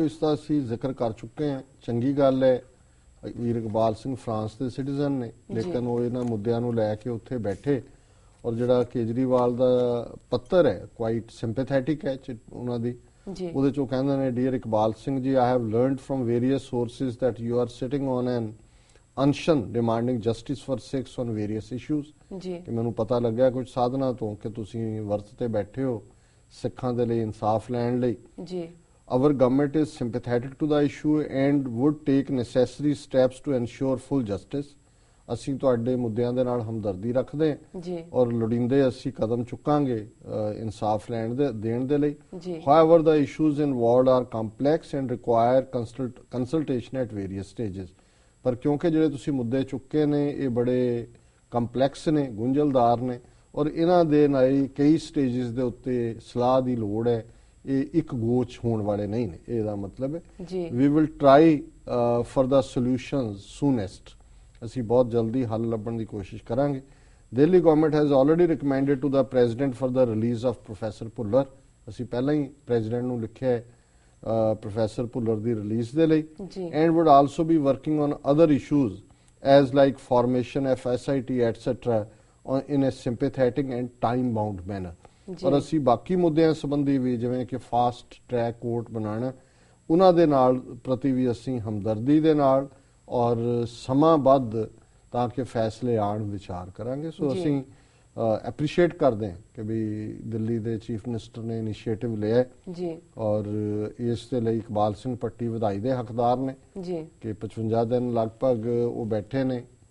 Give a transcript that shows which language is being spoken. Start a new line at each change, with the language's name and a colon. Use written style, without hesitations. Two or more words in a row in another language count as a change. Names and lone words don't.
Punjabi: ਦੇਖੋ, ਇਸ ਦਾ ਅਸੀਂ ਜ਼ਿਕਰ ਕਰ ਚੁੱਕੇ ਹਾਂ। ਚੰਗੀ ਗੱਲ ਹੈ ਵੀਰ ਇਕਬਾਲ ਸਿੰਘ ਫਰਾਂਸ ਦੇ ਸਿਟੀਜ਼ਨ ਨੇ, ਲੇਕਿਨ ਉਹ ਇਹਨਾਂ ਮੁੱਦਿਆਂ ਨੂੰ ਲੈ ਕੇ ਉੱਥੇ ਬੈਠੇ। ਔਰ ਜਿਹੜਾ ਕੇਜਰੀਵਾਲ ਦਾ ਪੱਤਰ ਹੈ
English: quite sympathetic
Punjabi: ਹੈ ਉਹਨਾਂ ਦੀ, ਉਹਦੇ ਚੋਂ ਕਹਿੰਦੇ ਨੇ,
English: Dear Iqbal Singh ji, I have learned from various sources that you are sitting on an unction demanding justice for Sikhs on various issues।
Punjabi: ਕਿ ਮੈਨੂੰ ਪਤਾ ਲੱਗਿਆ ਕੁਝ ਸਾਧਨਾਂ ਤੋਂ ਕਿ ਤੁਸੀਂ ਵਰਤ ਤੇ ਬੈਠੇ ਹੋ ਸਿੱਖਾਂ ਦੇ ਲਈ ਇਨਸਾਫ ਲੈਣ ਲਈ।
English: Our government is sympathetic to the issue and would take necessary steps to ensure full justice।
Punjabi: ਅਸੀਂ ਤੁਹਾਡੇ ਮੁੱਦਿਆਂ ਦੇ ਨਾਲ ਹਮਦਰਦੀ ਰੱਖਦੇ ਹਾਂ ਔਰ ਲੋੜੀਂਦੇ ਅਸੀਂ ਕਦਮ ਚੁੱਕਾਂਗੇ ਇਨਸਾਫ ਦੇਣ ਦੇ ਲਈ।
English: However, the issues involved are complex and require consultation at various stages।
Punjabi: ਪਰ ਕਿਉਂਕਿ ਜਿਹੜੇ ਤੁਸੀਂ ਮੁੱਦੇ ਚੁੱਕੇ ਨੇ ਇਹ ਬੜੇ ਕੰਪਲੈਕਸ ਨੇ, ਗੁੰਝਲਦਾਰ ਨੇ ਔਰ ਇਹਨਾਂ ਦੇ ਨਾਲ ਕਈ ਸਟੇਜਸ ਦੇ ਉੱਤੇ ਸਲਾਹ ਦੀ ਲੋੜ ਹੈ। ਇਹ ਇੱਕ ਗੋਚ ਹੋਣ ਵਾਲੇ ਨਹੀਂ ਨੇ, ਇਹਦਾ ਮਤਲਬ ਹੈ।
English: We will try for the solutions soonest।
Punjabi: ਅਸੀਂ ਬਹੁਤ ਜਲਦੀ ਹੱਲ ਲੱਭਣ ਦੀ ਕੋਸ਼ਿਸ਼ ਕਰਾਂਗੇ।
English: Delhi government has already recommended to the president for the release of Professor Phullar।
Punjabi: ਅਸੀਂ ਪਹਿਲਾਂ ਹੀ ਪ੍ਰੈਜ਼ੀਡੈਂਟ ਨੂੰ ਲਿਖਿਆ ਹੈ ਪ੍ਰੋਫੈਸਰ ਭੁੱਲਰ ਦੀ ਰਿਲੀਜ਼ ਦੇ ਲਈ।
English: and would also be working on other issues as like formation of SIT etc in a sympathetic and time bound manner।
Punjabi: ਔਰ ਅਸੀਂ ਬਾਕੀ ਮੁੱਦਿਆਂ ਸੰਬੰਧੀ ਵੀ ਜਿਵੇਂ ਕਿ
English: fast track court
Punjabi: ਬਣਾਉਣਾ ਉਹਨਾਂ ਦੇ ਨਾਲ ਪ੍ਰਤੀ ਵੀ ਅਸੀਂ ਹਮਦਰਦੀ ਦੇ ਨਾਲ ਔਰ ਸਮਾਂਬੱਧ ਤਾਂ ਕਿ ਫੈਸਲੇ ਆਉਣ ਵਿਚਾਰ ਕਰਾਂਗੇ। ਸੋ ਅਸੀਂ ਐਪਰੀਸ਼ੀਏਟ ਕਰਦੇ ਹਾਂ ਕਿ ਵੀ ਦਿੱਲੀ ਦੇ
English: chief minister
Punjabi: ਨੇ ਇਨੀਸ਼ੀਏਟਿਵ ਲਿਆ ਔਰ ਇਸ ਦੇ ਲਈ ਇਕਬਾਲ ਸਿੰਘ ਭੱਟੀ ਵਧਾਈ ਦੇ ਹੱਕਦਾਰ ਨੇ ਕਿ 55 ਦਿਨ ਲਗਭਗ ਉਹ ਬੈਠੇ ਨੇ।